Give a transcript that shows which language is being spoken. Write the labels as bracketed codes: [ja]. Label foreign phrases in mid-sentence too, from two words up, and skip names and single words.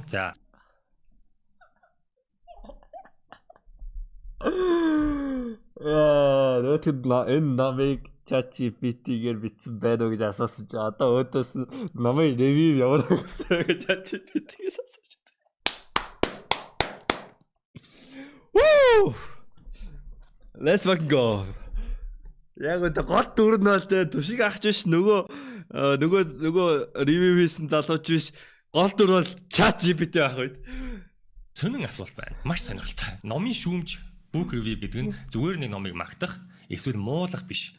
[mn] За. Нөтөд энэ номыг ChatGPT-гээр бичсэн байна уу гэж асуусан чи одоо өөдөөс номын ревю ямар байх ёстой гэж ChatGPT-гээс асууж байна. Woo! [en] Let's fucking go. [mn] Яг өдөө гол дүр нь бол түшиг ахч биш нөгөө ревю хийсэн залууч биш гол дүр бол ChatGPT байх үед. Сонин асуулт байна. Маш сонирхолтой. Номын шүүмж [en] book review [mn] гэдэг нь зүгээр нэг номыг магтах эсвэл муулах биш.